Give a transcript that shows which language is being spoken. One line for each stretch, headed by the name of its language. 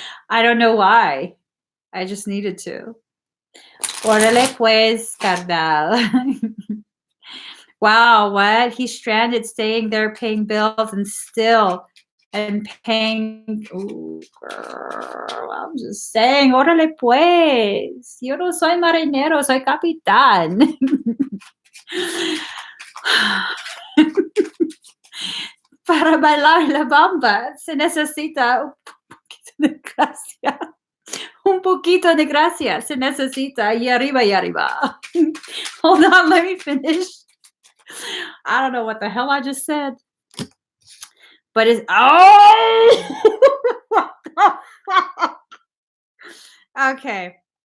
English: I don't know why. I just needed to.
Spanish: Órale pues, carnal.
English: Wow, what? He's stranded, staying there, paying bills, and paying. Ooh, girl, I'm just saying,
Spanish: órale pues. Yo no soy marinero, soy capitán. Para bailar la bamba se necesita un poquito de gracia. Un poquito de gracia se necesita y arriba y arriba.
English: Hold on, let me finish. I don't know what the hell I just said. But it's what the fuck? Okay.